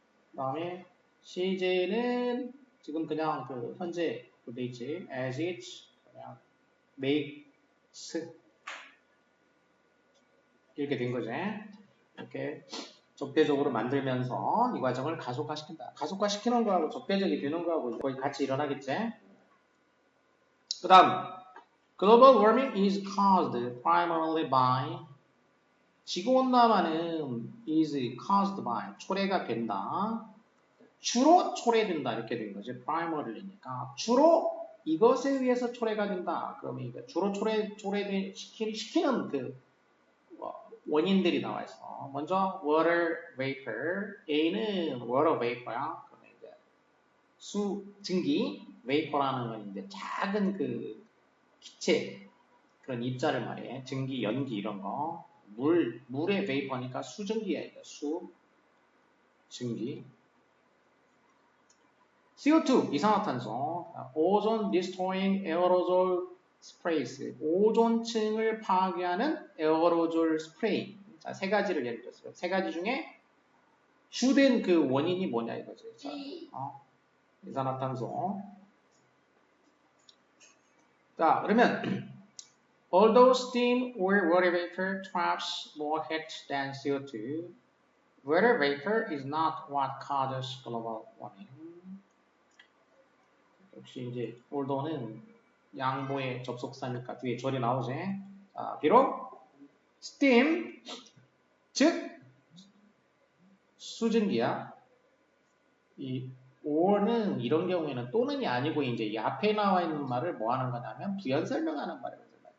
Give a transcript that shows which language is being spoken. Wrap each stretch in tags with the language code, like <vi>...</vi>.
<ko>그다음에 CJ는 지금 그냥 그 현재 돼 있지. as it, 그냥 makes 이렇게 된 거지. 이렇게 적대적으로 만들면서 이 과정을 가속화시킨다. 가속화시키는 거하고 적대적이 되는 거하고 거의 같이 일어나겠지. 그 다음</ko> <en>Global warming is caused primarily by</en> <ko>지구온난화는</ko> <en>is caused by</en> <ko>초래가 된다. 주로 초래된다 이렇게 된 거지. primary니까 주로 이것에 의해서 초래가 된다. 그러면 이거 주로 시키는 그 원인들이 나와 있어. 먼저</ko> <en>water vapor. A는 water vapor야.</en> <ko>그러면 이제 증기 vapor라는 건 이제 작은 그 기체 그런 입자를 말해. 증기, 연기 이런 거. 물의 vapor니까 수증기야. 이거 증기.</ko> <en>CO2 이산화탄소. ozone destroying aerosol sprays.</en> <ko>오존층을 파괴하는 에어로졸 스프레이. 자, 3가지를 예를 들었어요. 3가지 중에 주된 그 원인이 뭐냐 이거지. 자, 이산화탄소. 자, 그러면</ko> <en>although steam or water vapor traps more heat than CO2, water vapor is not what causes global warming.</en> <ko>역시 이제 although는 양보의 접속사니까 뒤에 절이 나오지. 자, 비록 steam 즉 수증기야. 이 or는 이런 경우에는 또는이 아니고 이제 이 앞에 나와 있는 말을 뭐 하는 거냐면 부연 설명하는 말이거든요.</ko>